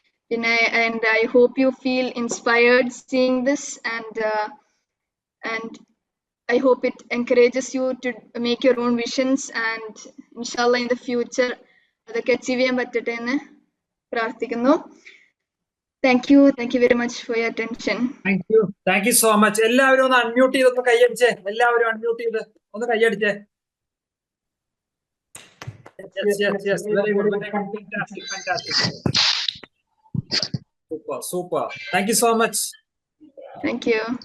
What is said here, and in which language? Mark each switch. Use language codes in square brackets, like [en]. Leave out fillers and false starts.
[en] പിന്നെ and I hope you feel inspired seeing this and I hope it encourages you to make your own visions, and inshallah in the future [ml] അതൊക്കെ achieve ചെയ്യാൻ പറ്റട്ടെ എന്ന് പ്രാർത്ഥിക്കുന്നു. [en] Thank you very much for your attention. Thank you so much. [ml] എല്ലാവരും ഒന്ന് unmute ചെയ്ത് ഒന്ന് കൈയടിച്ചേ. എല്ലാവരും അൺമ്യൂട്ട് ചെയ്ത് ഒന്ന് കൈയടിച്ചേ. [en] Yes. Very good. Fantastic. Super. Thank you so much. Thank you.